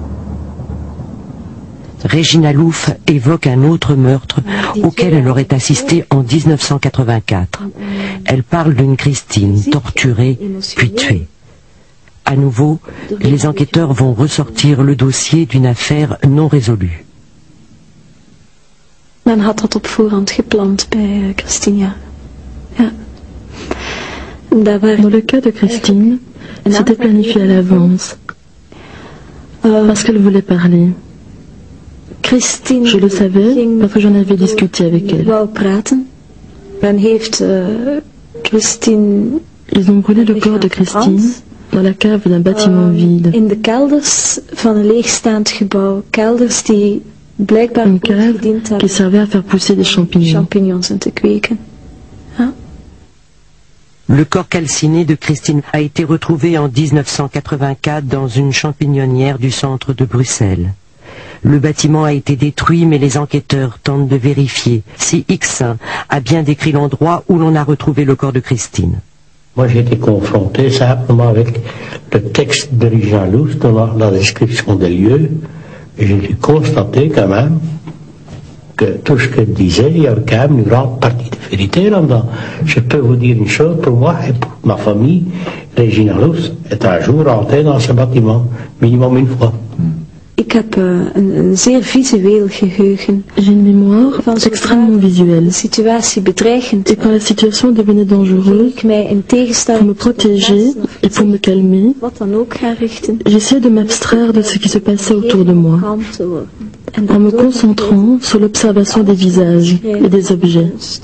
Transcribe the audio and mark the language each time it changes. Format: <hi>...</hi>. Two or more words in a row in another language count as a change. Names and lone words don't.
<fr>Regina Louf évoque un autre meurtre auquel elle aurait assisté en 1984. Elle parle d'une Christine torturée puis tuée. À nouveau, les enquêteurs vont ressortir le dossier d'une affaire non résolue.</fr> <nl>Men had dat op voorhand gepland bij Christina. Ja.</nl> <fr>Dans le cas de Christine, c'était planifié à l'avance. Parce qu'elle voulait parler. Je le savais parce que j'en avais discuté avec elle. Ils ont brûlé le corps de Christine dans la cave d'un bâtiment vide.</fr> <nl>In de kelders van een leegstaand gebouw. Kelders die blijkbaar</nl> <fr>une cave qui servait à faire pousser des champignons.</fr> <nl>En te kweken. Ja.</nl> <fr>Le corps calciné de Christine a été retrouvé en 1984 dans une champignonnière du centre de Bruxelles. Le bâtiment a été détruit, mais les enquêteurs tentent de vérifier si X1 a bien décrit l'endroit où l'on a retrouvé le corps de Christine. Moi, j'ai été confronté simplement avec le texte de Regina Louf dans la description des lieux. Et j'ai dû constater quand même que tout ce qu'elle disait, il y avait quand même une grande partie de vérité là-dedans. Je peux vous dire une chose, pour moi et pour ma famille, Regina Louf est un jour rentrée dans ce bâtiment, minimum une fois.</fr> <nl>Ik heb een zeer visueel geheugen.</nl> <fr>J'ai une mémoire extrêmement visuelle. Et quand la situation devenait dangereuse, pour me protéger et pour me calmer, j'essayais de m'abstraire de ce qui se passait autour de moi, en me concentrant sur l'observation des visages et des objets.</fr>